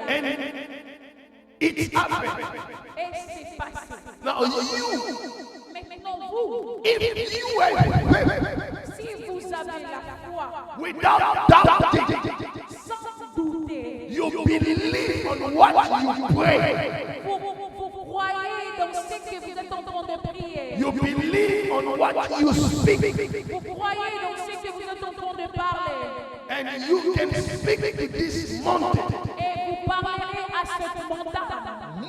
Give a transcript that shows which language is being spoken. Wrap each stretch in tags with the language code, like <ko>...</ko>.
<en>And it happened.</en> <fr>Et c'est passé.</fr> <en>Now you,</en> <fr>Maintenant vous,</fr> <en>if you were</en> <fr>si vous avez la foi,</fr> <en>without doubting,</en> <fr>sans douter,</fr> <en>you believe on what you pray.</en> <fr>vous croyez dans ce que vous êtes en train de prier.</fr> <en>You believe on what you speak.</en> <fr>Vous croyez dans ce que vous êtes en train de parler.</fr> <en>And you can speak to this mountain.</en> <fr>Et vous parlerez à cette montagne.</fr>